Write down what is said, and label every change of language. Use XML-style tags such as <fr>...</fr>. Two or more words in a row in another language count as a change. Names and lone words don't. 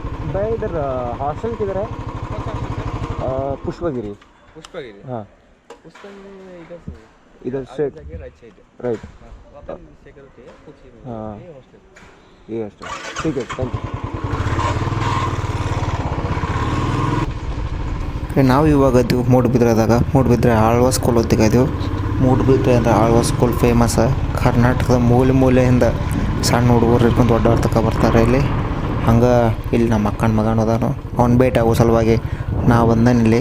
<hi>भाई इधर हॉस्टल किधर है? पुष्पगिरी। पुष्पगिरी? हाँ पुष्पगिरी इधर से, इधर आगे से जाके</hi> <en>right side</en> <hi>है। राइट। वहाँ पे सिक्योरिटी है, कुछ ही नहीं, हाँ ये हॉस्टल। ये हॉस्टल ठीक है,</hi> <en>thank you.</en> <kn>ನಾವು ಇವಾಗ ಇದ್ದೀವಿ ಮೂಡುಬಿದ್ರೆದಾಗ. ಮೂಡುಬಿದ್ರೆ ಆಳ್ವಾಸ್ ಸ್ಕೂಲ್ ಹೊತ್ತಿಗೆ ಇದ್ದೀವಿ. ಮೂಡುಬಿದ್ರೆ ಅಂದರೆ ಆಳ್ವಾಸ್ ಸ್ಕೂಲ್ ಫೇಮಸ್. ಕರ್ನಾಟಕದ ಮೂಲೆ ಮೂಲೆಯಿಂದ ಸಣ್ಣ ಹುಡುಗರು ಇಟ್ಕೊಂಡು ದೊಡ್ಡವ್ರ ಬರ್ತಾರೆ ಇಲ್ಲಿ. ಹಂಗೆ ಇಲ್ಲಿ ನಮ್ಮ ಅಕ್ಕನ ಮಗನ ಅದಾನು, ಅವ್ನು ಭೇಟಿ ಆಗೋ ಸಲುವಾಗಿ ನಾವು ಬಂದಾನ ಇಲ್ಲಿ.</kn>